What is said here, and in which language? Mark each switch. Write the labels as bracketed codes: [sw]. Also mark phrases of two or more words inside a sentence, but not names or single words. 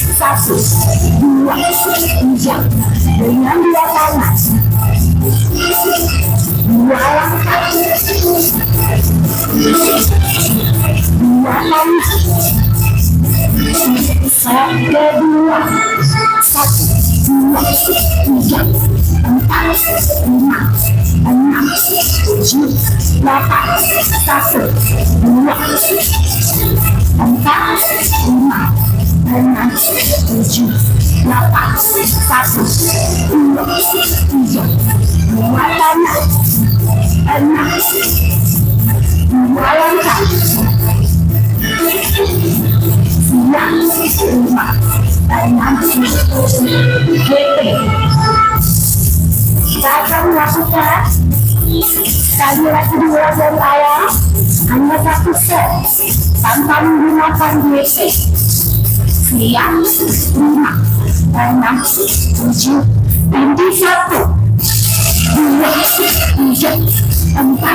[id] satu, dua, tiga, dengan dua tangan, dua langkah, dua langkah, kedua, satu, dua, tiga, empat, lima, enam, tujuh, delapan, satu, dua, empat, lima, enam, tujuh, delapan, satu, dua, tiga, dua tangan, enam, dua langkah, sembilan, lima, enam, tujuh, kita akan melakukan sekali lagi diulang dari awal, hanya satu set tanpa menggunakan DP. Siap, 5, 6, 7, inti 1, 2, 3, 4, 5, 6, 7, 8, 1,